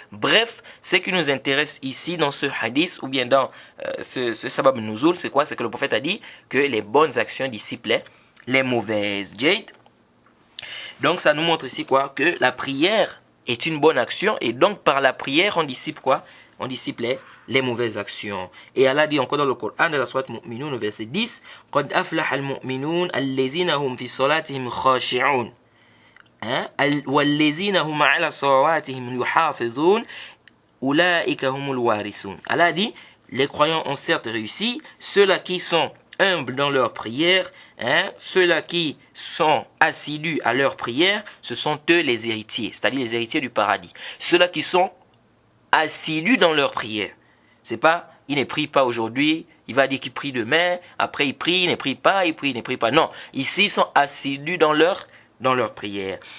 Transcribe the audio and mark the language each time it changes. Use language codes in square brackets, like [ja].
[fr] Bref, ce qui nous intéresse ici dans ce hadith ou bien dans ce sabab nuzul, c'est quoi? C'est que le prophète a dit que les bonnes actions dissipent les mauvaises. Jade. Donc ça nous montre ici quoi? Que la prière est une bonne action et donc par la prière on dissipe quoi? On dissipe les mauvaises actions. Et Allah dit encore dans le Coran, dans la sourate Mu'minun, verset 10, [ar] قَدْ أَفْلَحَ الْمُؤْمِنُونَ الَّذِينَ هُمْ فِي صَلَاتِهِمْ خَاشِعُونَ وَالَّذِينَ هُمْ عَلَى صَلَوَاتِهِمْ يُحَافِظُونَ أُولَئِكَ هُمُ الْوَارِثُونَ. [fr] Allah dit, les croyants ont certes réussi, ceux-là qui sont humbles dans leur prière, ceux-là qui sont assidus à leur prière, ce sont eux les héritiers, c'est-à-dire les héritiers du paradis. Ceux-là qui sont assidus dans leur prière. C'est pas, il ne prie pas aujourd'hui, il va dire qu'il prie demain, après il prie, il ne prie pas, il prie, il ne prie pas. Non, ici ils sont assidus dans leur prière.